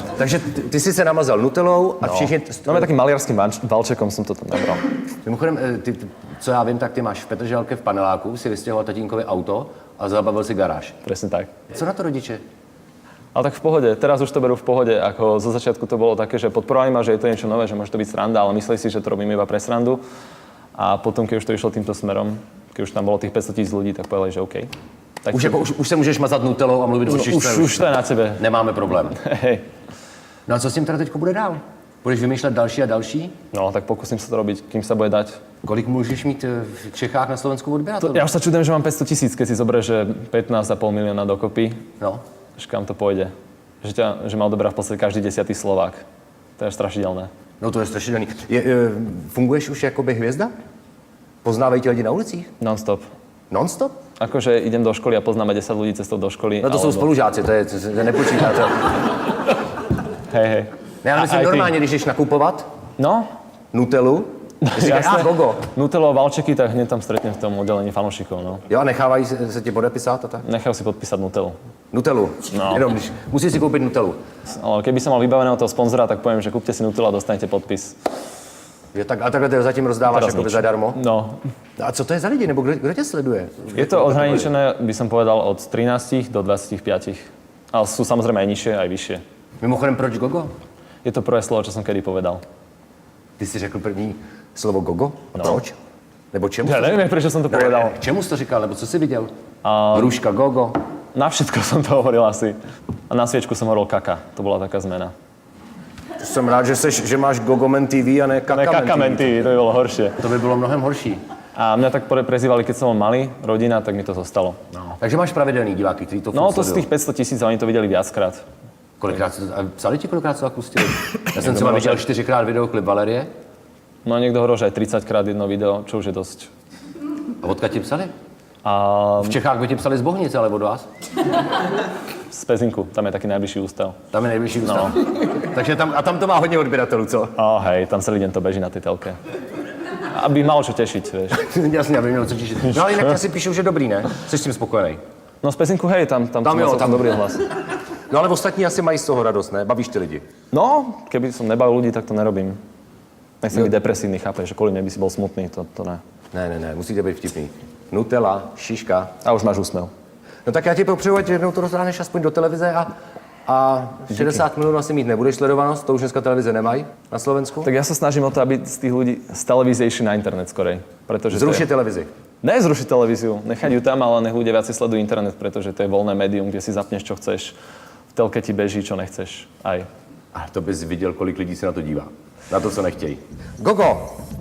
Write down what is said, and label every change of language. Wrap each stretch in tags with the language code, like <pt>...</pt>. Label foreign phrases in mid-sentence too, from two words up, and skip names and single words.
<cs>Takže ty si se namazal Nutellou a všichni...</cs> <sk>No, takým maliarským valčekom som to tam nabral.</sk> <cs>Mimochodem, co já vím, tak ty máš v Petržalke v paneláku, si vystěhoval tatínkovi auto a zabavil si garáž.</cs> <sk>Presne tak.</sk> <cs>Co na to rodiče?</cs> <sk>Ale tak v pohode, teraz už to berú v pohode, ako zo začiatku to bolo také, že podporovali ma, že je to niečo nové, že môže to byť sranda, ale mysleli si, že to robím iba pre srandu. A potom, keď už to išlo týmto smerom, keď už tam bolo tých 500 000 ľudí, tak povedali, že OK.</sk> <cs>Tak Už se můžeš mazat Nutellou a mluvit o šišce. Už to je na tebe. Nemáme problém.</cs> <sk>Hej.</sk> <cs>No a co s tím teda teďko bude dál? Budeš vymýšlet další a další?</cs> <sk>No, tak pokúsim sa to robiť, kým sa bude dať.</sk> <cs>Kolik můžeš mít v Čechách na Slovensku odběratelů?</cs> <sk>Ja už sa čudujem, že mám 500 000, keď si zoberieš, že 15,5 milióna dokopy. No. Že kam to pôjde. Že ma odoberá v podstate každý 10. Slovák. To je strašidelné.</sk> <cs>No to je strašidelný. Funguješ už jakoby hvězda? Poznávají tě lidi na ulicích?</cs> <sk>Non-stop.</sk> <cs>Non-stop?</cs> <sk>Akože idem do školy a poznáme 10 ľudí cestou do školy.</sk> <cs>No to jsou spolužáci, to nepočítá to.</cs> <sk>Hej.</sk> <cs>Já myslím normálně, když jdeš nakupovat No? Nutellu, říkáš, Gogo.</cs> <sk>Nutello a valčeky, tak hneď tam stretnem v tom oddelení fanúšikov, no.</sk> <cs>Jo, a nechávají se ti podepisát a tak?</cs> <sk>Nechajú si podpísať Nutellu.</sk> <cs>Nutellu?</cs> <sk>No.</sk> <cs>Jenom, musíš si koupit Nutellu.</cs> <sk>Ale keby som mal vybaveného toho sponzora, tak poviem, že kúpte si Nutellu a dostanete podpis.</sk> <cs>Jo, tak, a takhle to zatím rozdáváš jakoby zadarmo?</cs> <sk>No.</sk> <cs>A co to je za lidi, nebo kdo tě sleduje?</cs> <sk>Je to odhraničené, by som povedal, od 13 do 25. Ale sú samozrejme aj nižšie, aj vyššie.</sk> <cs>Mimochodem, proč Gogo?</cs> <sk>Je to prvé slovo, čo som kedy povedal.</sk> <cs>Ty jsi řekl první slovo Gogo? A</cs> <sk>No.</sk> <cs>proč? Nebo čemu?</cs> <sk>Ja neviem, prečo som to povedal.</sk> <cs>K čemu jsi to říkal, nebo co jsi viděl?</cs> <sk>Rúška Gogo? Na všetko som to hovoril asi. A na sviečku som hovoril kaka. To bola taká zmena.</sk> <cs>Jsem rád, že máš Gogomen TV a ne Kakamen</cs> <sk>Kakamen TV, to by bolo horšie.</sk> <cs>To by bylo mnohem horší.</cs> <sk>A mňa tak prezývali, keď som bol malý, rodina, tak mi to zostalo.</sk> <cs>No. Takže máš pravidelný diváky, který to</cs> <sk>No to z tých 500 000, oni to videli viackrát.</sk> <cs>Kolikrát psali ti, kolikrát se to pustili? Já jsem třeba viděl 4krát videoklip Valerie.</cs> <sk>No niekto hovoril, že aj 30krát jedno video, čo už je dosť.</sk> <cs>A odkud ti psali?</cs> <sk>A</sk> <cs>V Čechách by ti psali z Bohnice, ale od vás?</cs> <sk>z Pezinku, tam je taký najbližší ústav.</sk> <cs>Tam je nejbližší ústav. Takže tam to má hodně odběratelů, co?</cs> <sk>Hej, tam celý deň to beží na tej telke. Aby malo čo tešiť, vieš.</sk> <cs>Jasně, aby měl co těšit. No ale jinak asi píšou, že dobrý, ne? Jsi s tím spokojený.</cs> <sk>No z Pezinku, hej, tam</sk> <cs>jo, tam dobrý hlas. No ale ostatní asi mají z toho radost, ne? Bavíš ty lidi.</cs> <sk>No, keby som nebavil ľudí, tak to nerobím. Nechcem byť depresívny, chápeš, že kvôli mne by si bol smutný,</sk> <cs>to ne. Ne, musíte být vtipný. Nutella, šiška.</cs> <sk>A už máš úsmev.</sk> <cs>No tak já ti popřeju, ať jednou to rozdáhneš aspoň do televize a 60 minut asi mít nebudeš sledovanost, to už dneska televize nemají na Slovensku.</cs> <sk>Tak ja sa snažím o to, aby z tých ľudí z televízie išli na internet skorej. Pretože</sk> <cs>Zrušit televizi.</cs> <sk>Ne zrušiť televíziu, nechať ju tam, ale nech ľudia viac sledujú internet, pretože to je voľné médium, kde si zapneš, čo chceš. V telke ti beží, čo nechceš. Aj.</sk> <cs>A to bys viděl, kolik lidí se na to dívá. Na to, co nechtějí. Gogo!</cs>